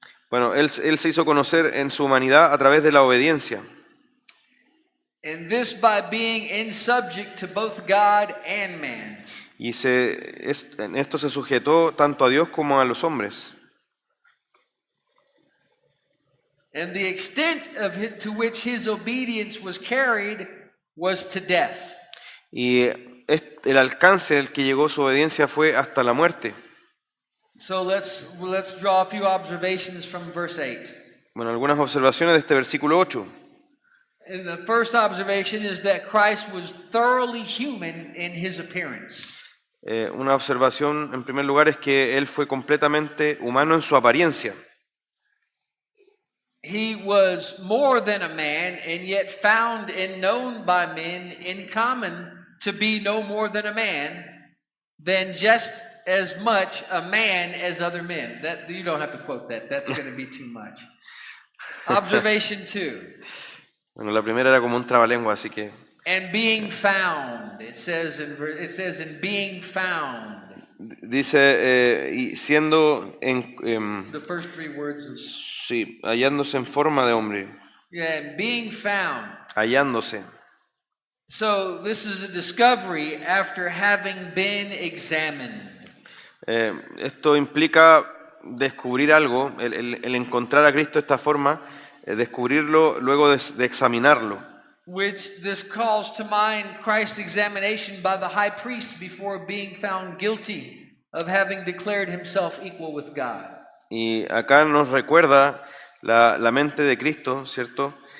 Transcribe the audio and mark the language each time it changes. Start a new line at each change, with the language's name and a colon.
Spanish: Bueno, él se hizo conocer en su humanidad a través de la obediencia.
English: And this by being in subject to both God and man.
Spanish: Y en esto se sujetó tanto a Dios como a los hombres.
English: And the extent to which his obedience was carried was to death.
Spanish: Y el alcance al que llegó su obediencia fue hasta la muerte.
English: So let's draw a few observations from verse 8.
Spanish: Bueno, algunas observaciones de este versículo 8.
English: And the first observation is that Christ was thoroughly human in his appearance.
Spanish: Una observación en primer lugar es que él fue completamente humano en su apariencia.
English: He was more than a man, and yet found and known by men in common to be no more than a man, than just as much a man as other men. That you don't have to quote that. That's going to be too much. Observation 2.
Spanish: Bueno, la primera era como un trabalengua, así que
English: And being found. It says in being found.
Spanish: dice y siendo
English: The first three words of
Spanish: sí, hallándose en forma de hombre,
English: and being found.
Spanish: hallándose.
English: So this is a discovery after having been examined.
Spanish: Esto implica descubrir algo, el encontrar a Cristo de esta forma, descubrirlo luego de examinarlo.
English: Which this calls to mind Christ's examination by the high priest before being found guilty of having declared himself equal with God.
Spanish: Y acá nos recuerda la mente de Cristo, ¿cierto?